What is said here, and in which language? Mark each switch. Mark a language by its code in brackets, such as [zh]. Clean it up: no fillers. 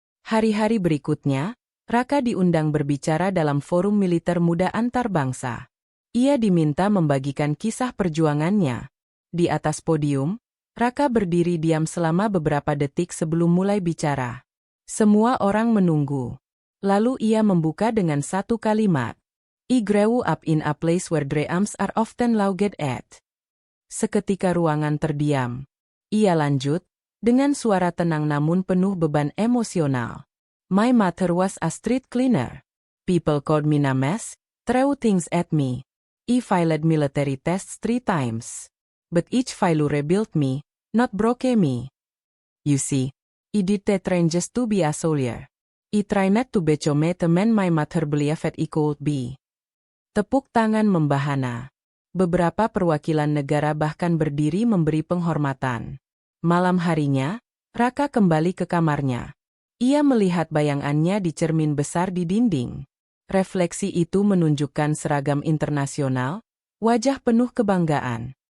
[id] Hari-hari berikutnya, Raka diundang berbicara dalam forum militer muda antar bangsa. Ia diminta membagikan kisah perjuangannya. Di atas podium, Raka berdiri diam selama beberapa detik sebelum mulai bicara. Semua orang menunggu. Lalu ia membuka dengan satu kalimat. [en] I grew up in a place where dreams are often laughed at. [id] Seketika ruangan terdiam. Ia lanjut, dengan suara tenang namun penuh beban emosional. [en] My mother was a street cleaner. People called me names, threw things at me. I failed military tests 3 times. But each failure rebuilt me, not broke me. You see, I did the train just to be a soldier. I try not to become the man my mother believed I could be. [id] Tepuk tangan membahana. Beberapa perwakilan negara bahkan berdiri memberi penghormatan. Malam harinya, Raka kembali ke kamarnya. Ia melihat bayangannya di cermin besar di dinding. Refleksi itu menunjukkan seragam internasional, wajah penuh kebanggaan.